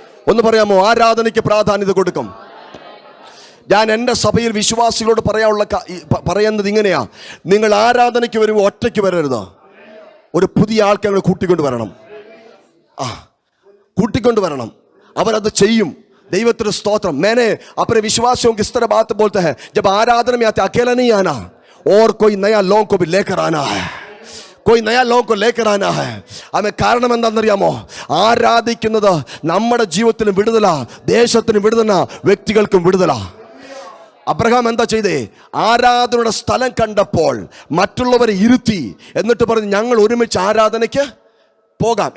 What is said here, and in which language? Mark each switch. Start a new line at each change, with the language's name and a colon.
Malayalam: ഒന്ന് പറയാമോ, ആരാധനയ്ക്ക് പ്രാധാന്യത കൊടുക്കും. ഞാൻ എൻ്റെ സഭയിൽ വിശ്വാസികളോട് പറയുന്നത് ഇങ്ങനെയാ, നിങ്ങൾ ആരാധനയ്ക്ക് വരുമ്പോൾ ഒറ്റയ്ക്ക് വരരുത്, ഒരു പുതിയ ആൾക്കാരെ കൂട്ടിക്കൊണ്ട് വരണം. കൂട്ടിക്കൊണ്ട് വരണം. അവരത് ചെയ്യും. ദൈവത്തിന് സ്തോത്രം.
Hindi: मैंने अपने विश्वासियों की इस तरह बात बोलते हैं, जब आराधना में आते अकेला नहीं आना, और कोई नया लोगों को भी लेकर आना है, कोई नया लोगों को लेकर आना है. हमें
Malayalam: കാരണം എന്താണെന്നറിയാമോ? ആരാധിക്കുന്നത് നമ്മുടെ ജീവിതത്തിന് വിടുതല, ദേശത്തിന് വിടുതല, വ്യക്തികൾക്കും വിടുതല. അബ്രഹാം എന്താ ചെയ്തേ? ആരാധനയുടെ സ്ഥലം കണ്ടപ്പോൾ മറ്റുള്ളവരെ ഇരുത്തി, എന്നിട്ട് പറഞ്ഞു ഞങ്ങൾ ഒരുമിച്ച് ആരാധനയ്ക്ക് പോകാം.